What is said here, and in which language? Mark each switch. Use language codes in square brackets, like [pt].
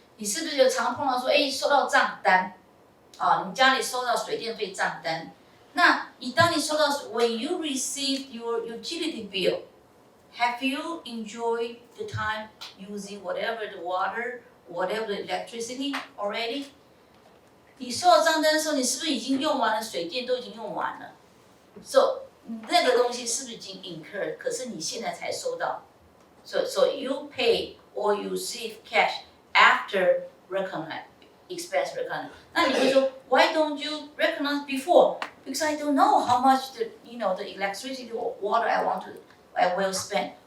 [zh] 你是不是有常碰到说，收到账单，你家里收到水电费账单，那当你收到 [en] when you receive your utility bill, have you enjoyed the time using whatever the water, whatever the electricity already? [zh] 你收到账单的时候，你是不是已经用完了水电都已经用完了 ？So 那个东西是不是已经 incurred？可是你现在才收到 [en] ，so you pay or you receive cash after recognize expense recognize. [zh] 那你会说 [en] why don't you recognize before? Because I don't know how much the the electricity or water I will spend.